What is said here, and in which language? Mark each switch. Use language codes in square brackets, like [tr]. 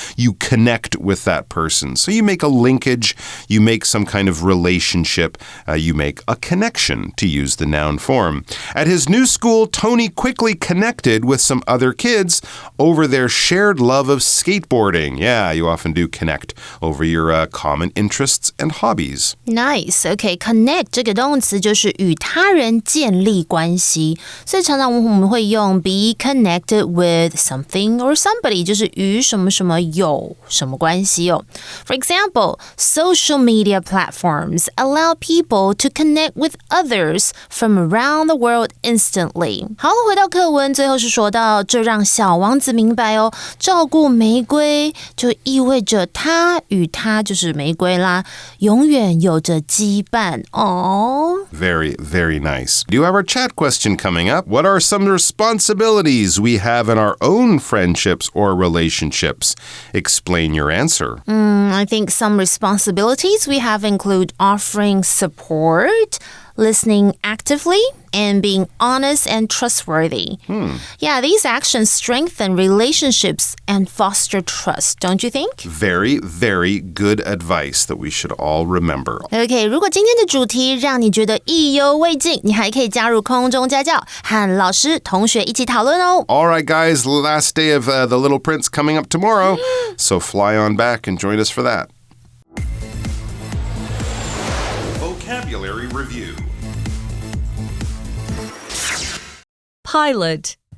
[en] You connect with that person. So you make a linkage. You make some kind of relationship. You make a connection, to use the noun form. At his new school, Tony quickly connected with some other kids over their shared love of skateboarding. Yeah, you often do connect over your common interests and hobbies. Nice. [zh] Okay, connect 这个动词就是与他人建立关系，所以常常我们会用 be connected with something or somebody， 就是与什么什么有什么关系哦。 [en] For example, social media platforms allow people to connect with others from around the world instantly. [zh] 好，回到课文，最后是说到，这让小王子明白哦，照顾玫瑰就意味着他与他就是玫瑰啦，永远有着羁绊。哦 [en] Very, very nice. Do you have our chat question coming up? What are some responsibilities we have in our own friendships or relationships? Explain your answer. I think some responsibilities we have include offering support, listening actively, and being honest and trustworthy. Yeah, these actions strengthen relationships and foster trust, don't you think? Very, very good advice that we should all remember. [zh] OK, 如果今天的主题让你觉得意犹未尽，你还可以加入空中家教，和老师、同学一起讨论哦。 [en] All right, guys, last day of The Little Prince coming up tomorrow, so fly on back and join us for that. Vocabulary Review. Pilot.